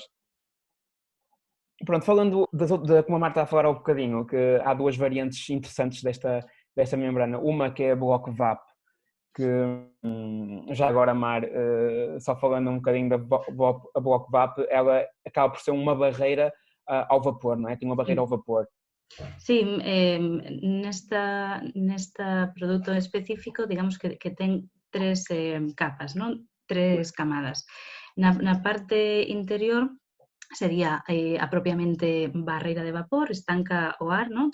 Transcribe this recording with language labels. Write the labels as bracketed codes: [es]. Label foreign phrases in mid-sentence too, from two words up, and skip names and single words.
[pt] Pronto, falando como a Marta está a falar há um bocadinho, que há duas variantes interessantes desta membrana. Uma que é a Block VAP, que já agora, Mar, só falando um bocadinho a Block VAP, ela acaba por ser uma barreira ao vapor, não é? Tem uma barreira [gl] Sí. [pt] ao vapor. [gl] Sí, nesta produto específico, digamos que ten tres capas, non? [pt] Tres camadas. [gl] Na parte interior sería a propiamente barreira de vapor, estanca o ar, non?